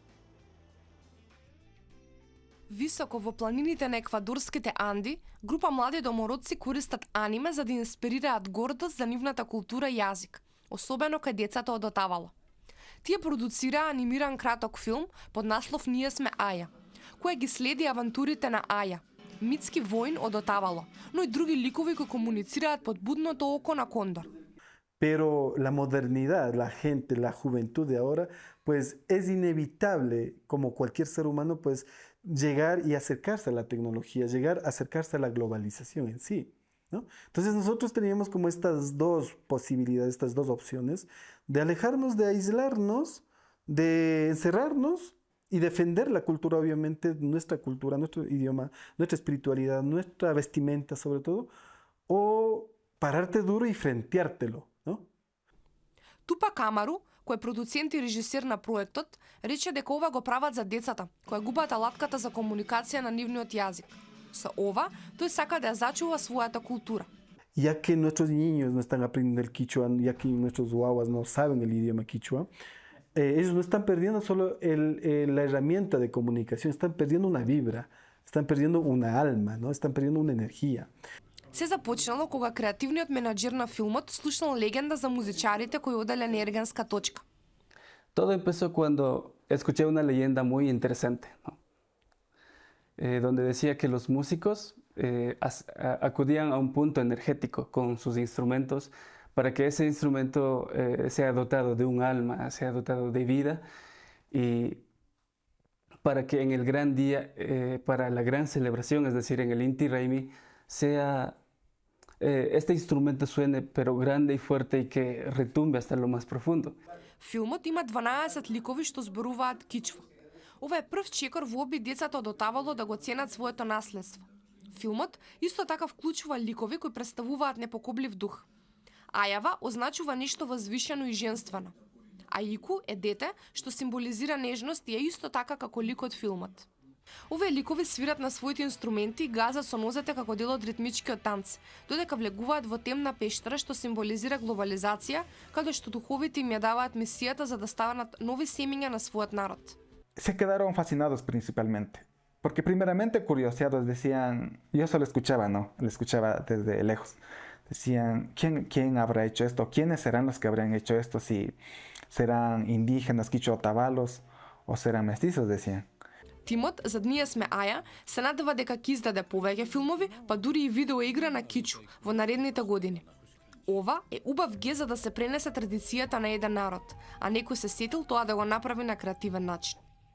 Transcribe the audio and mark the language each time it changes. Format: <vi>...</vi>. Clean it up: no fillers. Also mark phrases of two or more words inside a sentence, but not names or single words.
<mk>Високо во планините на еквадорските Анди, група млади домородци користат аниме за да инспирираат гордост за нивната култура и јазик, особено кај децата од Отавало. Тие продуцираа анимиран краток филм под наслов Ние сме Аја, кој ги следи авантурите на Аја, митски воин од Отавало, но и други ликови кои комуницираат под будното око на Кондор.</mk> <es>Pero la modernidad, la gente, la juventud de ahora, pues es inevitable, como cualquier ser humano, pues llegar y acercarse a la tecnología, llegar a acercarse a la globalización en sí, ¿no? Entonces nosotros teníamos como estas dos posibilidades, estas dos opciones, de alejarnos, de aislarnos, de encerrarnos y defender la cultura, obviamente, nuestra cultura, nuestro idioma, nuestra espiritualidad, nuestra vestimenta sobre todo, o pararte duro y frenteártelo, ¿no?</es> <mk>Тупак Амару, кој е продуцент и режисер на проектот, рече дека ова го прават за децата, кои губат алатката за комуникација на нивниот јазик. Со ова, тој сака да ја зачува својата култура.</mk> <es>Ya que nuestros niños no están aprendiendo el quichua, ya que nuestros guaguas no saben el idioma quichua, ellos no están perdiendo solo la herramienta de comunicación, están perdiendo una vibra, están perdiendo una alma, ¿no? Están perdiendo una energía.</es> <mk>Се започнало кога креативниот менаџер на филмот слушнал легенда за музичарите кои оделе на ергенска точка.</mk> <es>Todo empezó cuando escuché una leyenda muy interesante, ¿no? Donde decía que los músicos acudían a un punto energético con sus instrumentos para que ese instrumento sea dotado de un alma, sea dotado de vida y para que en el gran día, para la gran celebración, es decir, en el Inti Raymi, sea este instrumento suene pero grande y fuerte y que retumbe hasta lo más profundo.</es> <mk>Филмот има 12 ликови што зборуваат кичва. Ова е прв чекор во обид децата од Отавало да го ценат своето наследство. Филмот исто така вклучува ликови кои представуваат непокоблив дух. Ајава означува нешто возвишено и женствено. А Ику е дете што символизира нежност и е исто така како ликот филмот. Овие ликови свират на своите инструменти и газат со нозете како дел од ритмичкиот танц, додека влегуваат во темна пештера што символизира глобализација, каде што духовите им ја даваат мисијата за да станат нови семиња на својот народ.</mk> <es>Se quedaron fascinados principalmente, porque primeramente curioseados decían, yo solo escuchaba, ¿no? Lo escuchaba desde lejos. Decían, ¿quién habrá hecho esto? ¿Quiénes serán los que habrán hecho esto? Si serán indígenas, quichotavalos o serán mestizos, decían.</es> <mk>Тимот за Ние сме Аја се надева дека ќе издаде повеќе филмови, па дури и видеоигра на кичу во наредните години. Ова е убав ге за да се пренесе традицијата на еден народ, а некој се сетил тоа да го направи на креативен начин.</mk>